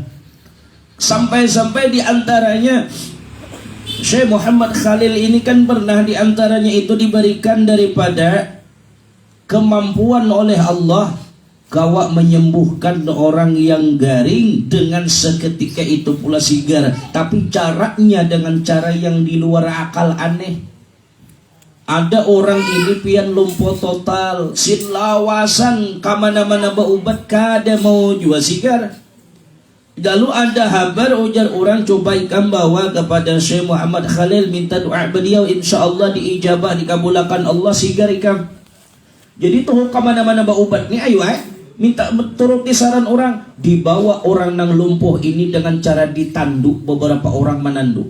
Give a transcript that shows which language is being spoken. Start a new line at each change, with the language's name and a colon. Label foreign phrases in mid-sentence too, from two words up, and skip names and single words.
Indonesian: Sampai-sampai di antaranya Syekh Muhammad Khalil ini kan pernah di antaranya itu diberikan daripada kemampuan oleh Allah kawa menyembuhkan orang yang garing dengan seketika itu pula sigar, tapi caranya dengan cara yang di luar akal, aneh.
Banjar: Ada orang ini pian lumpuh total, sin lawasan kamana-mana baubat kada mau jual sigar. Lalu ada kabar ujar orang, coba ikam bawa kepada Syekh Muhammad Khalil, minta doa beliau,
Arabic: إن شاء الله
Banjar: diijabah, dikabulakan Allah sigar ikam. Jadi tuh kamana-mana baubat ni ayo minta turuti saran orang, dibawa orang nang lumpuh ini dengan cara ditanduk, beberapa orang menanduk.